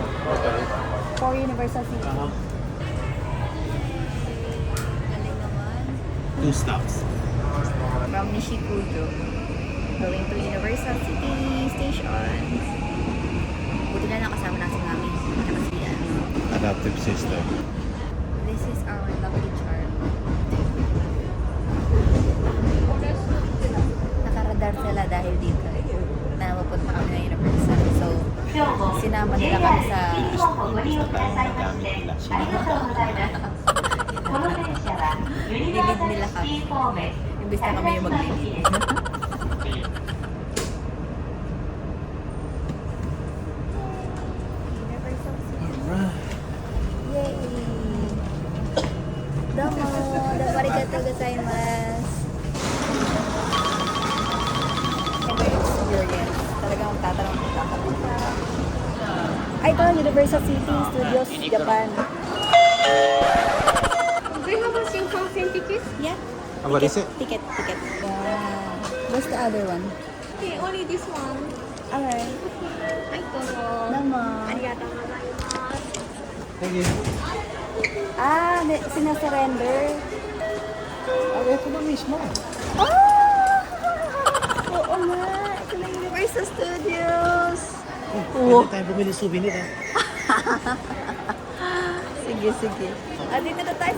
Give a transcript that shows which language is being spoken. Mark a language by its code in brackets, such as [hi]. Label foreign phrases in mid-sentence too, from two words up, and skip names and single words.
[en] For Universal City. [tl] Galing naman. [en] 2 stops. From Nishikujo, going to Universal City Station. [tl] Buti na lang kasama natin namin. Kasi [en] Adaptive system. this is our lucky charm. [tl] Nakaradar sila dahil dito. Na mapunta kami ng Universal. So, sinama nila kami sa [ja] 新日本ご利用くださいましてありがとうございます。この電車はユニバーサルシティ方面 [tl] imbis na kami yung maglilid. Yay! [ja] Domo! どうもありがとうございます! [tl] Iba yung experience. Talagang magtatanong ka. Ay, ito, Universal City Studios, Japan. [en] Do you have a Shinkansen ticket? Yeah. What is it? Ticket. What's the other one? Okay, only this one. Alright. [tl] Ay, todo. [ja] Domo. ありがとうございます. [en] Thank you. [tl] Ah, sinasurrender. Ito na mismo. Ah! Oo nga. Ito na Universal Studios. Pwede tayo bumili souvenir ah. Sige. At dito na tayo sa